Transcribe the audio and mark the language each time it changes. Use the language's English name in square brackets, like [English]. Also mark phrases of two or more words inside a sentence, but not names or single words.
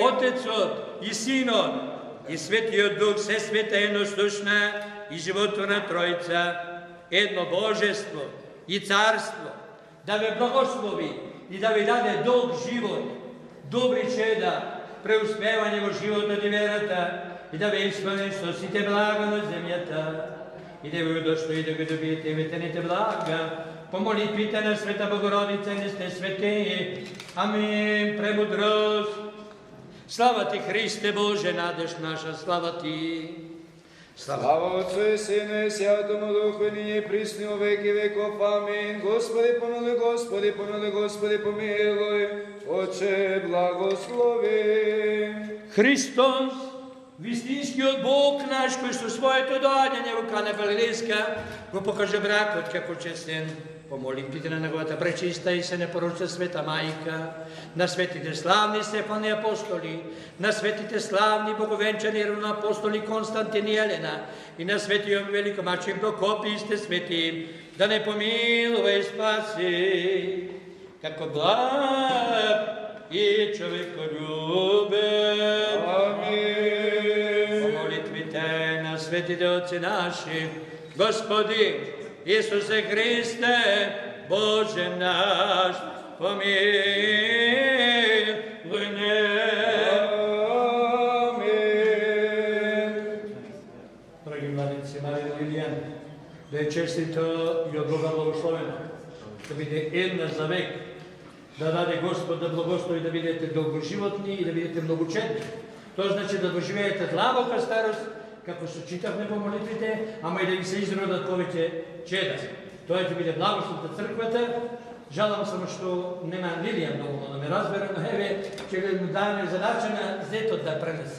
[Macedonian] Отецот и Синот и Светиот Дух се света еднослушна и животворна Тројца, едно Божество и Царство, да ве благослови и да ви даде долг живот, добри чеда, преуспевање во животот и верата, и да ве исполни со сите блага на земјата, и да ви удостои да го добиете ветените блага. Помолитвите на Света Богородица и сте свети. Амин. Премудрост. Слава Ти, Христе Боже, надеж наша, слава Ти. [Church Slavic] Слава Отцу и Сину и Святому Духу, и нині присни у веки веков. [Macedonian] Амин. [Church Slavic] Господи помилуй, Господи помилуй, Господи помилуй. [Macedonian] Отче благослови. Христос, вистинскиот Бог наш, кој со своето доаѓање во Кана Галилејска го покаже бракот како честен по молитвите на неговата пречиста и се непорочна света майка, на светите славни Стефани апостоли, на светите славни боговенчани равноапостоли Константин и Елена и на светия великомачен Прокопий и сте свети, да не помилува и спаси, како благ и човеколюбен. Амин. По молитвите на светите отци наши, Господи Исусе Христе, Боже наш, помилуй не. Амин. Дороги младенци, Мария Лилиян, да е честито и от Бога благословено, да биде една за век, да даде Господ да благослови да бидете дългоживотни и да бидете многочетни. То значи да доживеете длабока старост, како се читавме во молитвите, ама и да ви се изродат повеќе чеда. Тоа ќе биде благослов на црквата. Жалам само што нема Лилија многу да ме разбере, но еве ќе му даваме задача на зетот да пренесе.